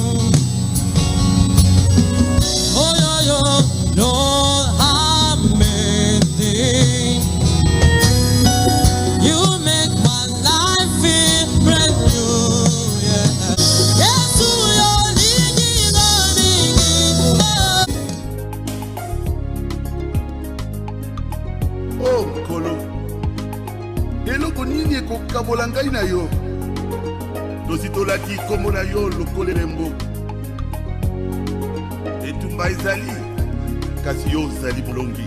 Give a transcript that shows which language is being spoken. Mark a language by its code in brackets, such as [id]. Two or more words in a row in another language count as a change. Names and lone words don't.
[en] Oh, you're amazing. You make my life feel brand new. Yeah. Yes, you're leading Oh, Kolo. [ln] Eloko nini ekokabola ngai na yo? Tositolaki kombo na yo lokolelembo. Etumba ezali, kasi yo ozali bolongi.